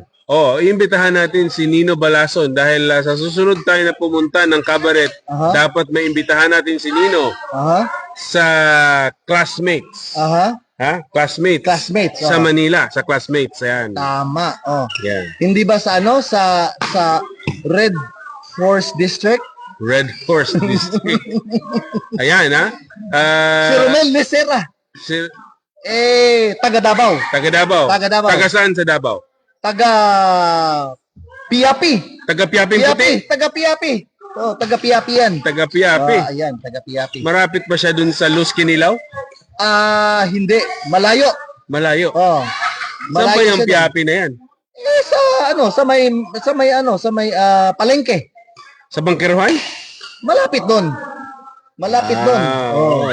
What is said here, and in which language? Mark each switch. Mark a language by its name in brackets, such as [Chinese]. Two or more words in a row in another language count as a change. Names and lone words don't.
[Filipino] Oh, iimbitahan natin si Nino Balason dahil sa susunod tayo na pumunta ng cabaret, Aha. dapat maimbitahan natin si Nino Aha. sa classmates. Aha. Ha? Classmates. Classmates. Sa Oh. Manila, sa classmates. Ayan. Tama. Oh. Yan. Hindi ba sa Red Force District? Red Horse District. Ayan, ha? Si Romel Lecera. Si, Taga Davao. taga Davao. Taga Davao. Taga saan sa Davao? Taga Piapi. Taga Piaping Puti. Taga Piapi. Oh, taga Piapi yan. Taga Piapi. Ayan, taga Piapi. Marapit ba siya dun sa Luz Kinilaw? Hindi. Malayo. Malayo. Oh. Saan ba yung siya Piapi na yan? dun. Sa may palengke. Sa Bangkeruhan? Malapit doon. Malapit doon. Oh,